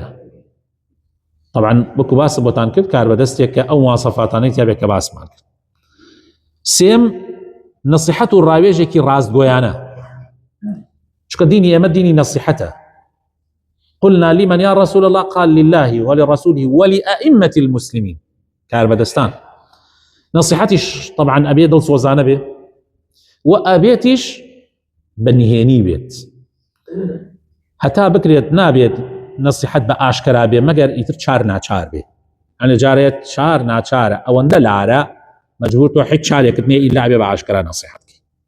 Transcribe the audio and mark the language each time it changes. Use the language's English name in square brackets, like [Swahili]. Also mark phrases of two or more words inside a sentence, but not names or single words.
[Central Kurdish] طبعا وەکو باس بۆتان کرد کار بەدەستێک کە ئەو مواصفاتانەی تیا بێ کە باسمان کرد. سێم نصیحەت و ڕاوێژێکی ڕاستگۆیانە، چکە دینی ئێمە دینی نصیحەتە. [Arabic] قلنا لمن يا رسول الله قال لله ولرسوله ولأئمة المسلمين. [Central Kurdish] کار بەدەستان نصیحەتیش طبعا ئەبێ دڵسۆزانە بێ و ئەبێتیش بەنهێنی بێت، هەتا بکرێت نابێت نصیحەت بە ئاشکرا بێ مەگەر ئیتر چار ناچار بێ. ئەنە جارێت چار ناچارە ئەوەندە لارە مەجبور تۆ هیچ چارێکت نێ ئیلا بێ بە ئاشکرا نصیحەت بکەی.